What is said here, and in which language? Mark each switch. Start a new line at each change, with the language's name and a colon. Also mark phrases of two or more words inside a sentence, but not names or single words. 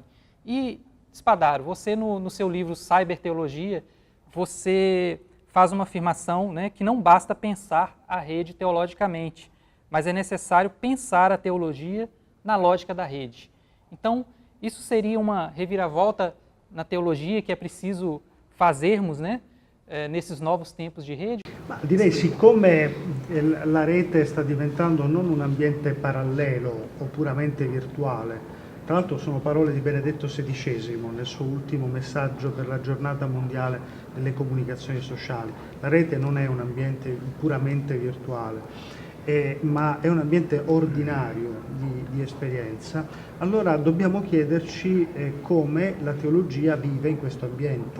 Portuguese: E, Spadaro, você no seu livro Cyberteologia, você faz uma afirmação, né, que não basta pensar a rede teologicamente, mas é necessário pensar a teologia na lógica da rede. Então, isso seria uma reviravolta na teologia que é preciso fazermos, né, nesses novos tempos
Italian: di rete? Ma direi, siccome la rete sta diventando non un ambiente parallelo o puramente virtuale, tra l'altro sono parole di Benedetto XVI nel suo ultimo messaggio per la giornata mondiale delle comunicazioni sociali, la rete non è un ambiente puramente virtuale, ma è un ambiente ordinario di esperienza, allora dobbiamo chiederci come la teologia vive in questo ambiente.